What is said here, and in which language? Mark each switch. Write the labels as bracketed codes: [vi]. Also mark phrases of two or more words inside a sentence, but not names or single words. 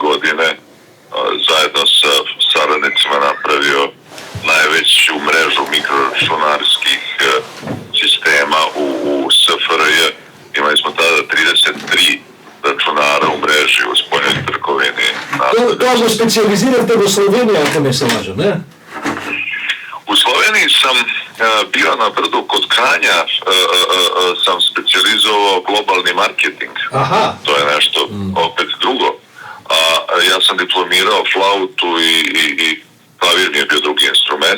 [sr] godine zajedno sa saradnicima napravio najveću mrežu mikroračunarskih sistema u SFRJ. Imali smo tada 33 računara u mreži u spoljnoj trgovini. [mk] Тоа го специализиравте во Словенија, ако не се лажам, не? [sr] U Sloveniji sam bio na brdu kod Kranja, sam specijalizovao globalni marketing. Aha. To je nešto opet drugo. Ja sam diplomirao flautu i klavir mi je bio drugi instrument.